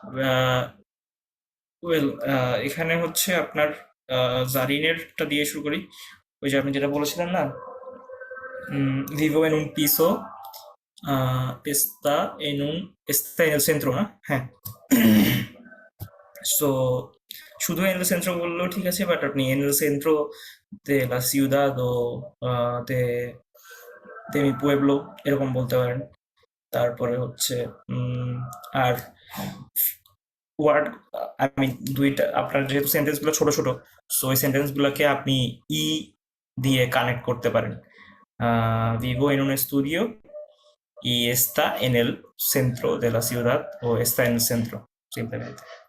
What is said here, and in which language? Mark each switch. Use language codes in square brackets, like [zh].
[bn] আহ, well, এখানে হচ্ছে আপনার জারিনেরটা দিয়ে শুরু করি। ওই যে আপনি যেটা বলেছিলেন না, [es] vivo en un piso, está en el centro, [bn] না? হ্যাঁ। সো শুধু [es] en el centro বললেও ঠিক আছে, বাট আপনি en el centro de la ciudad o de mi pueblo [bn] এরকম বলতে পারেন। তারপরে হচ্ছে আর ওয়ার্ড, আমি দুইটা, আপনার যেহেতু সেন্টেন্স গুলো ছোট ছোট, সো ওই সেন্টেন্স গুলোকে আপনি ই দিয়ে কানেক্ট করতে পারেন। [es] vivo en un estudio y está en el centro de la ciudad o está en el centro, simplemente.